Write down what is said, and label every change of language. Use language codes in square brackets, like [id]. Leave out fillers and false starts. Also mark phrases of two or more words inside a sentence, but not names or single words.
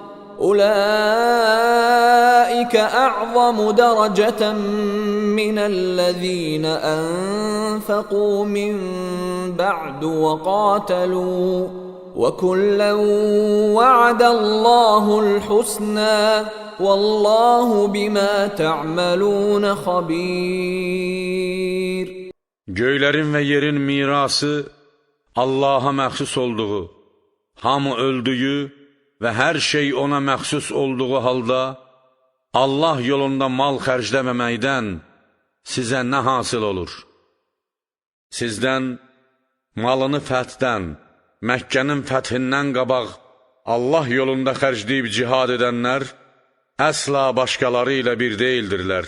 [ar] أُولَئِكَ أَعْظَمُ دَرَجَةً مِنَ الَّذِينَ أَنْفَقُوا مِنْ بَعْدُ وَقَاتَلُوا وَكُلًّا وَعَدَ اللَّهُ الْحُسْنَى وَاللَّهُ بِمَا تَعْمَلُونَ خَبِيرٌ. [az] Göylərin və yerin mirası Allaha məxsus olduğu, hamı öldüyü və hər şey ona məxsus olduğu halda, Allah yolunda mal xərcləməməkdən sizə nə hasil olur? Sizdən malını fəthdən, Məkkənin fəthindən qabaq Allah yolunda xərcləyib cihad edənlər əsla başqaları ilə bir deyildirlər.